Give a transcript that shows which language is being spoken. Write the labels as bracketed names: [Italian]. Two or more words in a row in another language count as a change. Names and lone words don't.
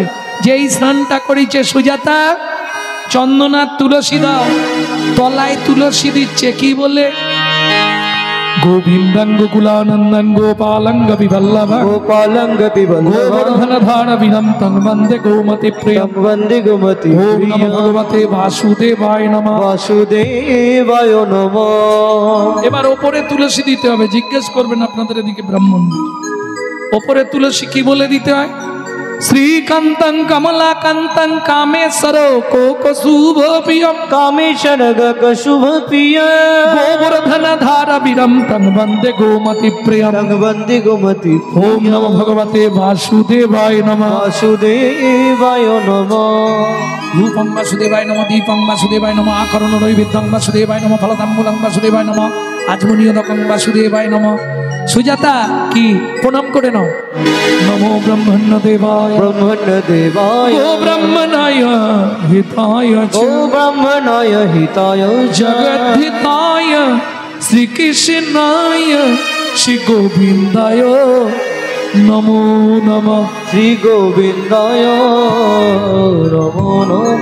[Bangla] যেই স্নানটা করেছে সুজাতা, চন্দনার তুলসী দাও, তলায় তুলসী দিচ্ছে। কি বলে? [Sanskrit] গোবিন্দাঙ্গ কুলানন্দন গোপালঙ্গ বিবল্লভা, গোপালঙ্গ গোবর্ধন ধারা বিনন্তং বন্দে গোমতি প্রিয়ম, বন্দে গোমতি ওম নমো ভগবতে বাসুদেবায় নমঃ। বাসুদেবায় নমঃ। [Bangla] এবার ওপরে তুলসী দিতে হবে। জিজ্ঞেস করবেন আপনাদের এদিকে ব্রাহ্মণ, ওপরে তুলসী কি বলে দিতে হয়? [Sanskrit] শ্রীকান্তং কমলাকান্তং কামেশ্বর কোকশুভ প্রিয়ম, কামেশ্বর শুভ প্রিয়, গোবর্ধন ধারা বিরন্তং বন্দে গোমতি প্রিয়ম, বন্দে গোমতি। ওম নমো ভগবতে বাসুদেবায় নমঃ। বাসুদেবায় নমঃ। রূপং বাসুদেবায় নমঃ, দীপং বাসুদেবায় নমঃ, আকরণ নৈবেদ্যং বাসুদেবায় নমঃ, ফলতাম্বুলং বাসুদেবায় নমঃ, আজমনীয়দকং বাসুদেবায় নমঃ। [Bangla] সুজাতা কি প্রণাম করে নাও। [Sanskrit] নমো ব্রহ্মণ্য দেবায়, ব্রহ্মণ্য দেবায়, ও ব্রহ্মণায় হিতায় চ, ও ব্রহ্মণায় হিতায় চ, জগদ্ধিতায় শ্রীকৃষ্ণায় শ্রী গোবিন্দায় নমো নমঃ। শ্রী গোবিন্দায় নমো নমঃ।